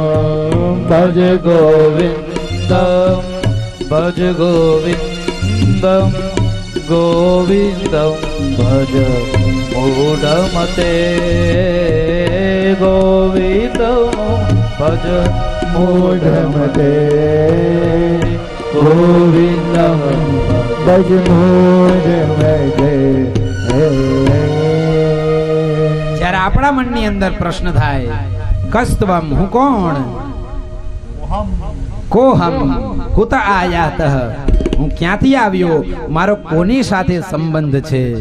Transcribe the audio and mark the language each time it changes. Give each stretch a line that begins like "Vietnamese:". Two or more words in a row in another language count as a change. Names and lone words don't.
Sanskrit: भज गोविन्दं भज गोविन्दं गोविन्दं भज मूढमते. गोविन्दं भज मूढमते. गोविन्दं भज मूढमते.
Gujarati: જ્યારે આપણા મનની અંદર પ્રશ્ન થાય કસ્ત્વમ, હું કોણ?
Sanskrit: कोहम कुत आयातः,
Gujarati: હું ક્યાંથી આવ્યો? મારો કોની સાથે સંબંધ છે?